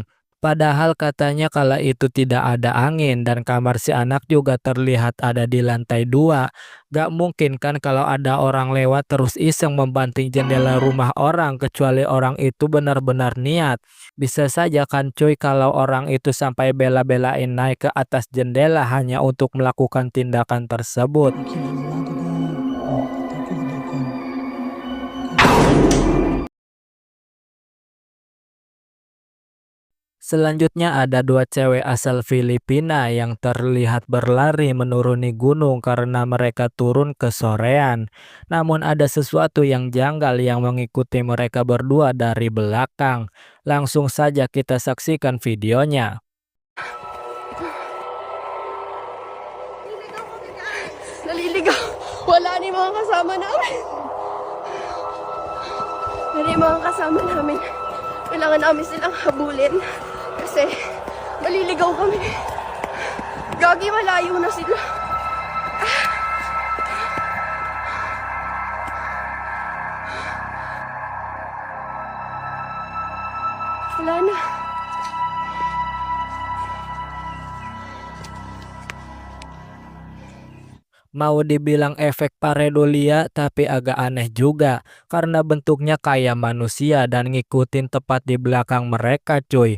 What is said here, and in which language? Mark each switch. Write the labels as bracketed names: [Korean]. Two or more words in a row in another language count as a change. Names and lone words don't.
[Indonesian] Padahal katanya kala itu tidak ada angin dan kamar si anak juga terlihat ada di lantai 2. Gak mungkin kan kalau ada orang lewat terus iseng membanting jendela rumah orang kecuali orang itu benar-benar niat. Bisa saja kan cuy kalau orang itu sampai bela-belain naik ke atas jendela hanya untuk melakukan tindakan tersebut. [Portuguese] Aqui do lado da. Ó, até o corredor, calma. [Indonesian] Selanjutnya ada dua cewek asal Filipina yang terlihat berlari menuruni gunung karena mereka turun ke sorean. Namun ada sesuatu yang janggal yang mengikuti mereka berdua dari belakang. Langsung saja kita saksikan videonya. [Filipino] Naliligaw. Wala ni mga kasama namin. Wala yung mga kasama namin. Kailangan namin silang habulin. Kasi maliligaw kami. Gagi, malayo na sila. Wala na. [Indonesian] Mau dibilang efek pareidolia tapi agak aneh juga karena bentuknya kayak manusia dan ngikutin tepat di belakang mereka cuy.